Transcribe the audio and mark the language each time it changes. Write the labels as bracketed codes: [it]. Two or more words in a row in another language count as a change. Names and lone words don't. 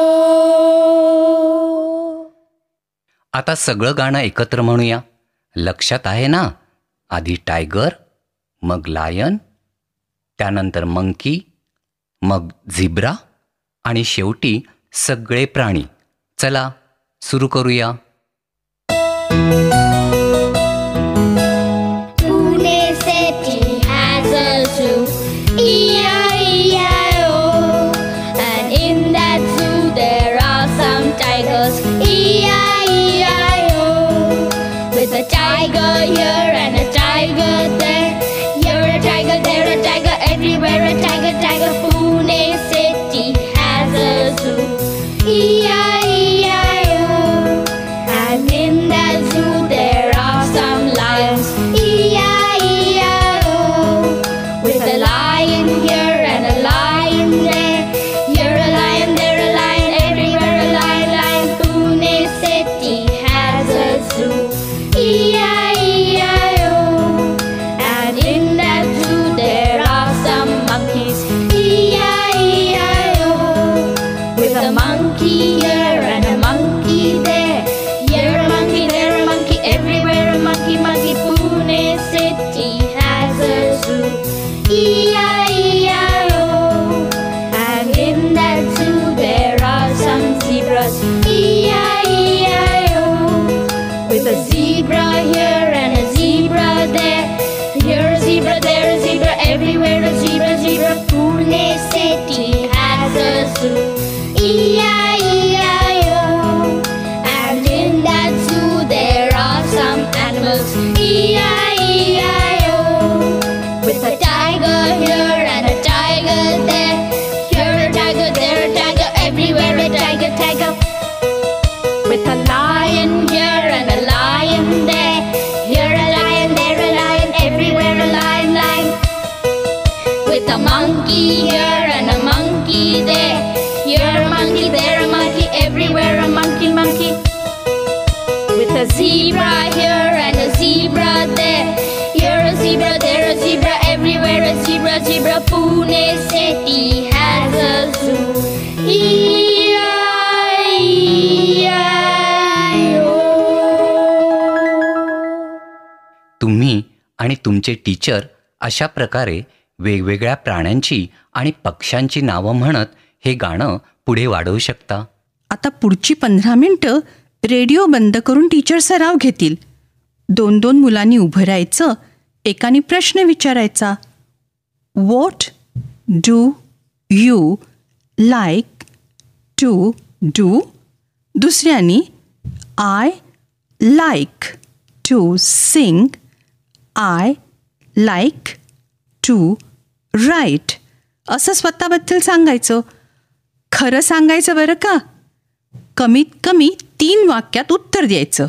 [mr] आता सगळं गाणं एकत्र म्हणूया. लक्षात आहे ना? आधी टायगर, मग लायन, त्यानंतर मंकी, मग झिब्रा आणि शेवटी सगळे प्राणी. चला सुरू करूया. [en] Pune city has a zoo, E-I-E-I-O. And in that zoo there are some tigers, E-I-E-I-O. With a tiger here and a tiger there, tiger, there a tiger, everywhere a tiger, tiger. Pune city has a zoo. E-I-E-I-O. And in that zoo there are some lions. E-I-E-I-O. With a lion here and a lion there. Here a lion, there a lion, everywhere a lion, lion. Pune city has a zoo. E-I-E-I-O. And in that zoo there are some monkeys. E-I-E-I-O. With a monkey here and a monkey there. Here a monkey, there a monkey, everywhere a monkey, monkey. Pune city has a zoo. E-I-E-I-O. And in that zoo there are some zebras. E-I-E-I-O. With a zebra here and a zebra there. Here a zebra, there a zebra, everywhere a zebra, zebra. Pune city has a zoo. E-I-E-I-O. And in that zoo there are some animals. E-I-E-I-O. With a tiger here and a tiger there. Here a tiger, there a tiger, everywhere a tiger, tiger. With a lion here and a lion there. Here a lion, there a lion, everywhere a lion, lion. With a monkey here and a monkey there. Here a monkey, there a monkey, everywhere a monkey, monkey. With a zebra here and a zebra there. Here a zebra, there a zebra, everywhere a zebra, zebra. Pune city has a zoo. E-I-E-I-O. [mr] तुम्ही आणि तुमचे टीचर अशा प्रकारे वेगवेगळ्या प्राण्यांची आणि पक्ष्यांची नावं म्हणत हे गाणं पुढे वाढवू शकता. आता पुढची 15 मिनिटं रेडिओ बंद करून टीचर सराव घेतील. 2-2 मुलांनी उभं राहायचं, एकाने प्रश्न विचारायचा. [en] What do you like to do? दुसऱ्यानी I like to sing. I like to write. [mr] असं स्वतःबद्दल सांगायचं. खरं सांगायचं बरं का. कमीत कमी 3 वाक्यात उत्तर द्यायचं.